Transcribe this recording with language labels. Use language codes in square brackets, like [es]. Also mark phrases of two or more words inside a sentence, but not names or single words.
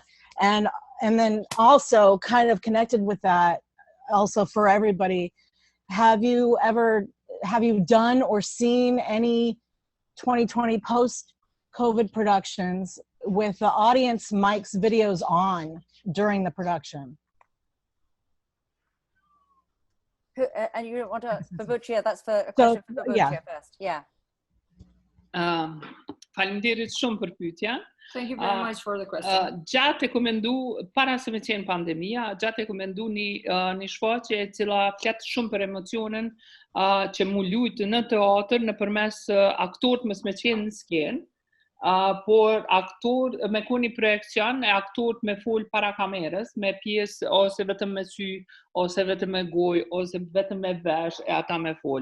[en] And then also kind of connected with that, also for everybody, have you done or seen any 2020 post-COVID productions with the audience mics, videos on during the production? And you don't want to, Burbuqe, that's for a question for Burbuqe first. Yeah. [sq] Faleminderit shumë për pyetjen. [en] Thank you very much for the question. [sq] Gjatë e komendu, para se me qenë pandemia, gjatë e komendu një shfaqje e cila flet shumë për emocionin që mu lujtë në teatr nëpërmes aktorët mos me qenë në skenë, por aktor me ku një projekcion e aktorët me fol para kamerës, me pjesë ose vetëm me sy, ose vetëm me gojë, ose vetëm me vesh e ata me fol.